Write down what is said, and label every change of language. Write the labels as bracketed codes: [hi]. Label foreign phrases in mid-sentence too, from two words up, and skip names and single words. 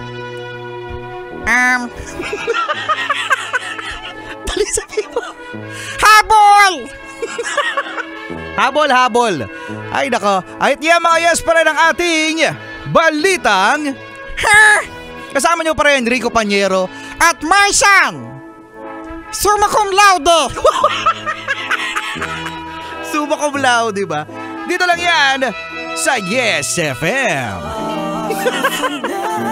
[tl] Dali sabihin mo. Habol! Habol. Ay nako. Ay yan mga yes friend ang ating balitang. Kasama niyo pa rin Rico Panyero At Martian! [la] Summa cum laude! Summa cum laude, [tl] di ba? Dito lang yan sa Yes FM.